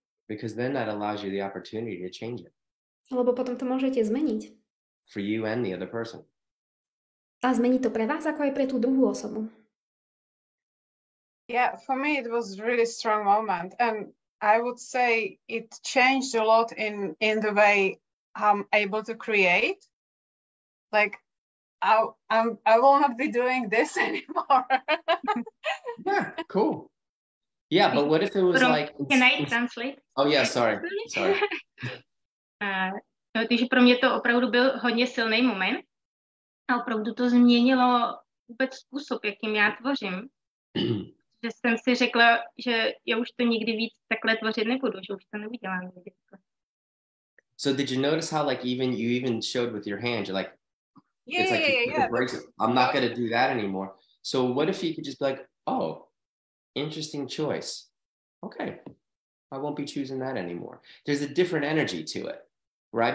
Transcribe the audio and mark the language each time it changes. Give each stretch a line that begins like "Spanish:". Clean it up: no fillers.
English: Because then that allows you the opportunity to change it.
Slovak: Lebo potom to môžete zmeniť.
English: For you and the other person.
Slovak: A zmení to pre vás, ako aj pre tú druhú osobu.
English: Yeah, for me it was a really strong moment, and I would say it changed a lot in the way I'm able to create. Like, I will not be doing this anymore. Yeah, cool. Yeah, but what if it was like... Can I translate? Oh yeah, sorry.
Czech: Takže pro mě to opravdu byl hodně silný moment a opravdu to změnilo vůbec způsob, jakým já tvořím. Že jsem si řekla, že já už to nikdy víc takhle tvořit nebudu, že už to neudělám nikdy.
English: So did you notice how like you even showed with your hand, you're like, Yeah. I'm not going to do that anymore. So what if you could just be like, oh, interesting choice. Okay, I won't be choosing that anymore. There's a different energy to it, right?